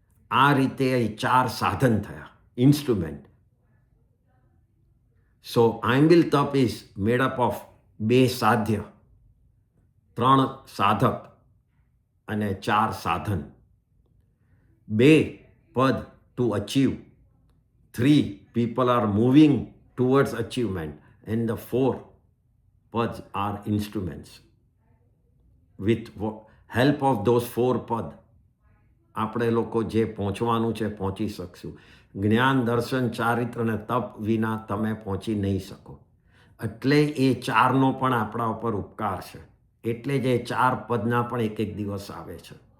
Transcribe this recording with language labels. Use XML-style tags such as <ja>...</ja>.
<gu>આ રીતે એ 4 સાધન થયા, ઇન્સ્ટ્રુમેન્ટ.</gu> <en>So આંબિલ તપ is made up of 2 સાધ્ય, 3 સાધક અને 4 સાધન. 2 પદ to achieve, 3 people are moving towards achievement, and the 4 pads are instruments. With help of those</en> <gu>4 પદ આપણે લોકો જે પહોંચવાનું છે પહોંચી શકશું. જ્ઞાન, દર્શન, ચારિત્ર અને તપ વિના તમે પહોંચી નહીં શકો. એટલે એ 4નો પણ આપણા ઉપર ઉપકાર છે. એટલે જ એ 4 પદના પણ એક દિવસ આવે છે.</gu>